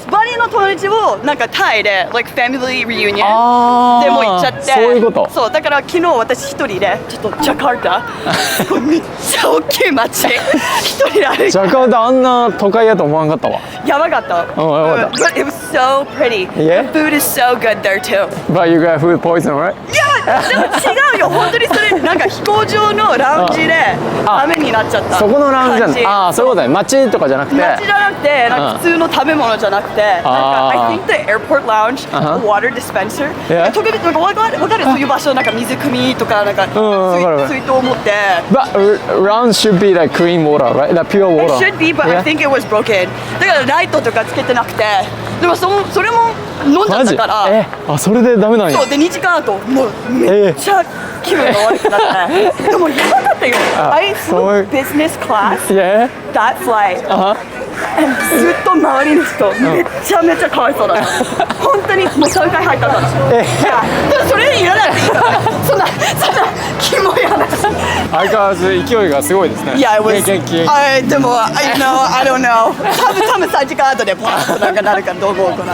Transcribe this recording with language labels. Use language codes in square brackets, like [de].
[ja] バリの友達をなんかタイで、 like family reunion でも行っちゃって。そういうこと。そう、だから昨日私一人でちょっとジャカルタめっちゃ大きい街一人で歩いて。ジャカルタあんな都会やと思わんかったわ。やばかった。やばかった。 [en] But it was so pretty. Yeah? The food is so good there too. But you got food poison, right? [ja] いや、でも違うよ。本当にそれなんか飛行場のラウンジで雨になっちゃった。そこのラウンジなんだ。そういうことね。街とかじゃなくて。街じゃなくて、なんか普通の食べ物じゃなくて、なんか I think the airport lounge, water dispenser. 特別なんかわかるそういう場所なんか水汲みとかなんか水筒を持って。 [en] But round should be like clean water, right? Like pure water. It should be, but I think it was broken. [ja] だからライトとかつけてなくて、でもそれも飲んじゃったから。それでダメなんや。そうで2時間後もうめっちゃ気分が悪くなって。でもやばかったよ。 [en] I flew business class that flight. [ja] ずっと周りの人めちゃめちゃかわいそうだった。本当にもう3回入ったから。でもそれいらない。そんなキモい話。相変わらず勢いがすごいですね。いや、元気。 [en] でも I don't know. [ja] 多分3時間後でパーッとなんかなるからどう思うかな。